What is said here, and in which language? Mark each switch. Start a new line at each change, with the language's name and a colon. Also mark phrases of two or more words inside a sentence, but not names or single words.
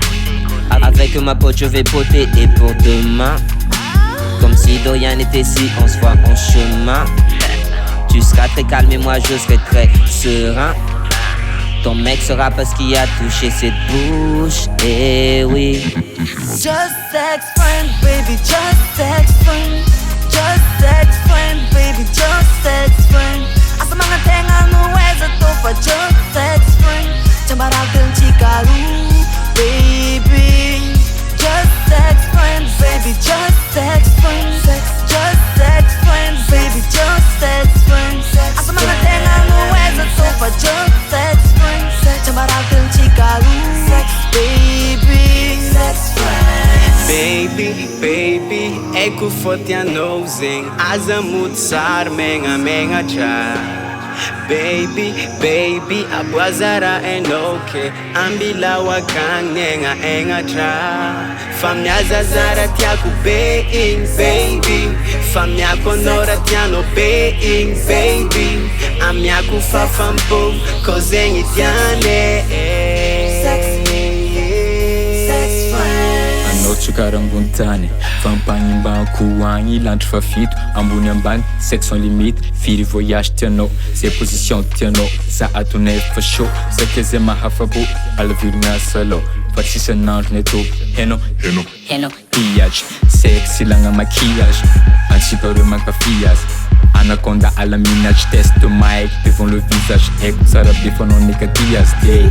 French: Avec ma pote je vais poter. Et pour demain, comme si de rien n'était si on se voit en chemin. Tu seras très calme et moi je serai très serein. Ton mec sera parce qu'il a touché cette bouche. Eh oui.
English: Just sex friend baby, just sex friend Just sex friend baby, just sex friend
Malagasy: Asa magnategna no eza tô fa
English: just sex friend
Malagasy: Tsambaraka antsika roa
English: baby Just sex friend baby, just sex friend Just sex friend baby, just sex friend
Malagasy: Asa magnategna no eza tô fa
English: just sex friend
Malagasy: Tsambaraka antsika roa
English: baby Sex friend Baby, baby,
Malagasy: eko foty anao zegny aza mody sary megna tra
English: Baby, baby,
Malagasy: aboazara enao ke ambilao akagny egna tra Fa miazazara tiako be igny baby Fa miako anao raha tianao be igny baby Amiako fafampo ko zegny tiane Tsokara ambony tany fampagnimbako agny lantry fa fito ambony ambany
French: sexe sans limite
Malagasy: firy voyage tianao zay position tianao za atonay fa chaud satria zay mahafapo alavirigna salao fa tsisy anandro ny atô heno pillage sexe ilagna maquillage antsika mankafy azy Anaconda alaminage
French: test mic devant le visage
Malagasy: Eko tsara be fa anao nekaty azy te